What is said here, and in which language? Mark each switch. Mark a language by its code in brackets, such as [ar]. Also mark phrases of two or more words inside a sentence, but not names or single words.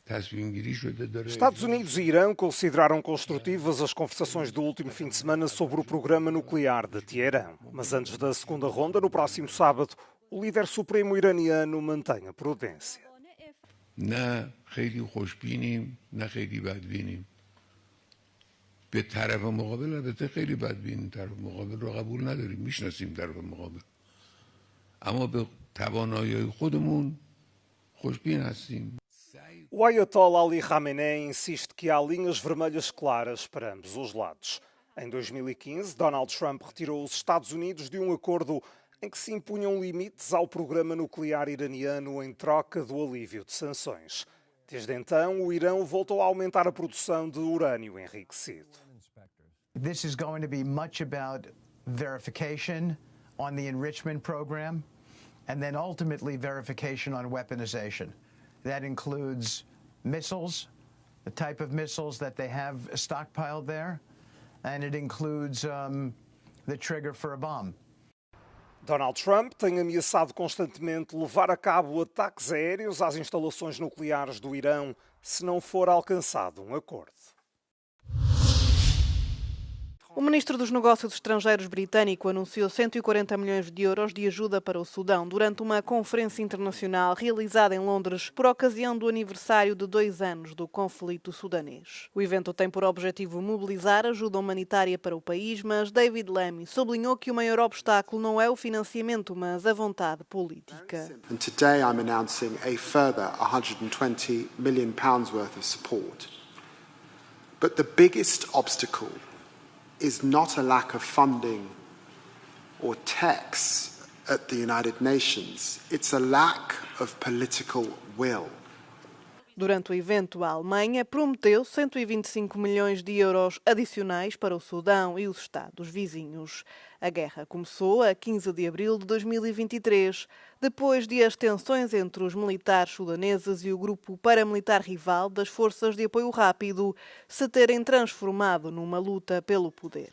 [pt] Estados Unidos e Irão consideraram construtivas as conversações do último fim de semana sobre o programa nuclear de Teherã. Mas antes da segunda ronda, no próximo sábado, o líder supremo iraniano mantém a prudência. [fa] نه خیلی خوشبینیم نه خیلی بدبینیم به طرف مقابل البته خیلی بدبینیم طرف مقابل رو قبول نداریم میشناسیم طرف مقابل اما به توانایی خودمون خوشبین هستیم. [pt] O Ayatollah Ali Khamenei insiste que há linhas vermelhas claras para ambos os lados. Em 2015, Donald Trump retirou os Estados Unidos de um acordo em que se impunham limites ao programa nuclear iraniano em troca do alívio de sanções. Desde então, o Irão voltou a aumentar a produção de urânio enriquecido. [en] This is going to be much about verification on the enrichment program and then ultimately verification on weaponization. That includes missiles, the type of missiles that they have stockpiled there, and it includes the trigger for a bomb. [pt] Donald Trump tem ameaçado constantemente levar a cabo ataques aéreos às instalações nucleares do Irão se não for alcançado um acordo. O ministro dos Negócios Estrangeiros britânico anunciou 140 milhões de euros de ajuda para o Sudão durante uma conferência internacional realizada em Londres por ocasião do aniversário de 2 anos do conflito sudanês. O evento tem por objetivo mobilizar ajuda humanitária para o país, mas David Lammy sublinhou que o maior obstáculo não é o financiamento, mas a vontade política. [en] And today I'm announcing a further 120 million pounds worth of support. But the biggest obstacle is not a lack of funding or tax at the United Nations. It's a lack of political will. [pt] Durante o evento, a Alemanha prometeu 125 milhões de euros adicionais para o Sudão e os Estados vizinhos. A guerra começou a 15 de abril de 2023, depois de as tensões entre os militares sudaneses e o grupo paramilitar rival das Forças de Apoio Rápido se terem transformado numa luta pelo poder.